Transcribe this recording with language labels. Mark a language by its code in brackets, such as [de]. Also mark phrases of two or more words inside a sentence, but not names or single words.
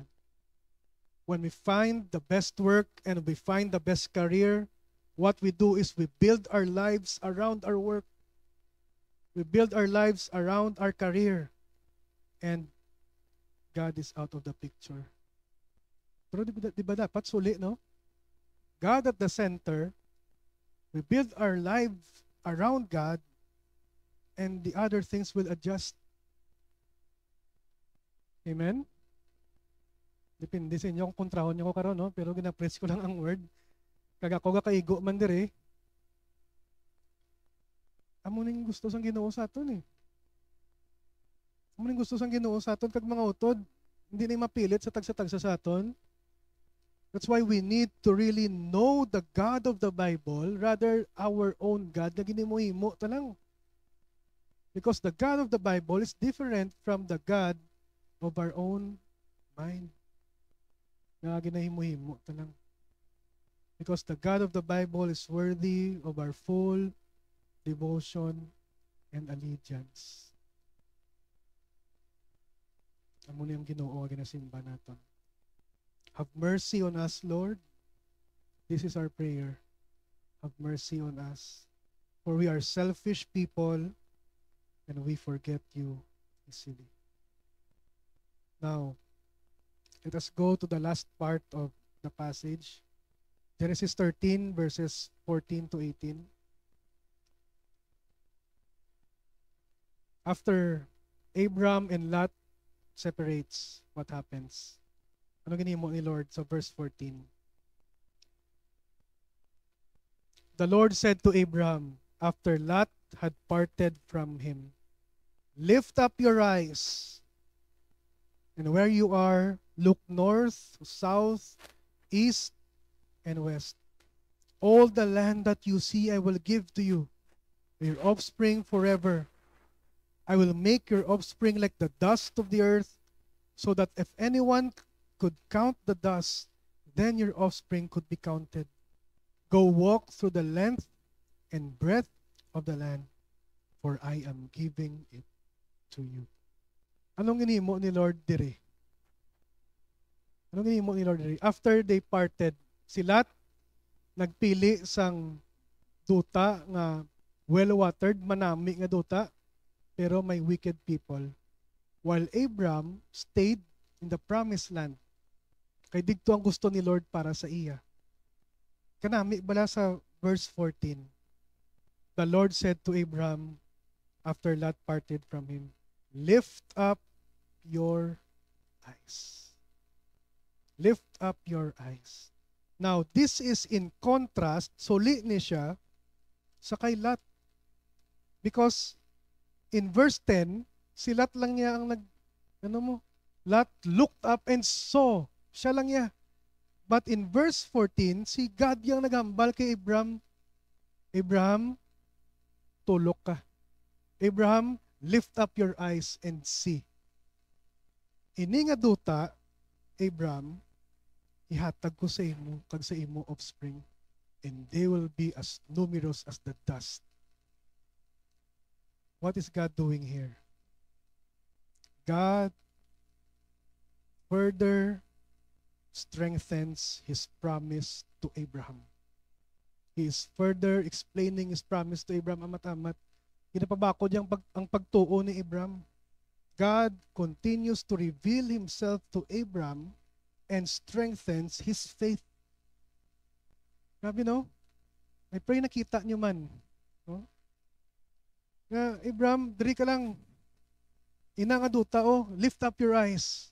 [en] When we find the best work and we find the best career, what we do is we build our lives around our work. We build our lives around our career. And God is out of the picture. [hil] Pero di ba dapat suli, no? [en] God at the center. We build our lives around God, and the other things will adjust. Amen? [hil] Depende sa inyo kung kontrahon niyo ko karon, no? Pero gina-press ko lang ang word. Kaga ko kaigo man dire. Amo ning gusto sang Ginoo sa aton eh. Amo ning gusto sang Ginoo sa aton kag mga utod, hindi na mapilit sa tagsa-tagsa sa aton. [en] That's why we need to really know the God of the Bible rather our own God [hil] na ginimo-himo ta lang. [en] Because the God of the Bible is different from the God of our own mind. [hil] Nga ginahimo-himo ta lang. [en] Because the God of the Bible is worthy of our full devotion and allegiance. [hil] Amo ni ang Ginoo nga ginasimba naton. [en] Have mercy on us, Lord. This is our prayer. Have mercy on us. For we are selfish people and we forget you easily. Now, let us go to the last part of the passage. Genesis 13 verses 14 to 18. After Abram and Lot separates, what happens? [hil] Ano ginimo ni Lord sa verse 14? [en] The Lord said to Abram, after Lot had parted from him, lift up your eyes, and where you are, look north, south, east, and west. All the land that you see I will give to you, your offspring forever. I will make your offspring like the dust of the earth, so that if anyone could count the dust, then your offspring could be counted. Go walk through the length and breadth of the land, for I am giving it to you. [hil] Anong ginimo ni Lord diri? Anong ginimo ni Lord diri? [en] After they parted, [hil] si Lot nagpili sang duta nga well-watered, manami nga duta, pero may [en] wicked people. While Abram stayed in the promised land. [hil] Kay digto ang gusto ni Lord para sa iya. Kanami bala sa verse 14. [en] The Lord said to Abram after Lot parted from him, lift up your eyes. Lift up your eyes. Now, this is in contrast, [hil] suli ni siya sa kay Lot. [en] Because in verse 10, [hil] si Lot lang niya ang [en] Lot looked up and saw. [hil] Siya lang niya. [en] But in verse 14, [hil] si God yung naghambal kay Abraham. Abraham, tulok ka. Abraham, [en] lift up your eyes and see. [hil] Ini nga duta, Abraham, ihatag ko sa imo, kag sa imo offspring, [en] and they will be as numerous as the dust. What is God doing here? God further strengthens His promise to Abraham. He is further explaining His promise to Abraham. [hil] Amat-amat. Ginapabakod ang pagtuo ni Abraham. [en] God continues to reveal Himself to Abraham and strengthens his faith. [hil] Grabe, no? [en] I pray [hil] nakita nyo man. No? Nga, Abraham, diri ka lang. Ina nga duta, [en] lift up your eyes.